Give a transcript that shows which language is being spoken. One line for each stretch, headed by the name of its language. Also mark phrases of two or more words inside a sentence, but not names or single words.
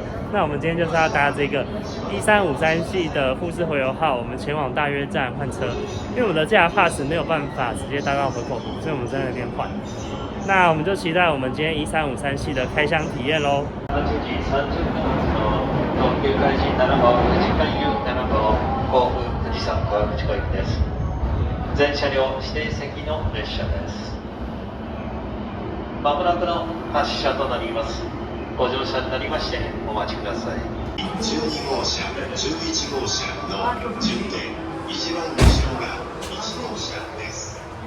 Chinese: 那我们今天就是要搭这个1353系的富士回游号，我们前往大月站换车。因为我们的JR Pass 没有办法直接搭到河口湖，所以我们在那边换。那我们就期待我们今天1353系的开箱体验咯。
Japanese: 8時30分の特急開始7号富士海遊7号甲府富士山川口行きです。全車両指定席の列車です。まもなくの発車となります。ご乗車になりましてお待ちください。12号車、11号車の順で一番後ろが1号車です。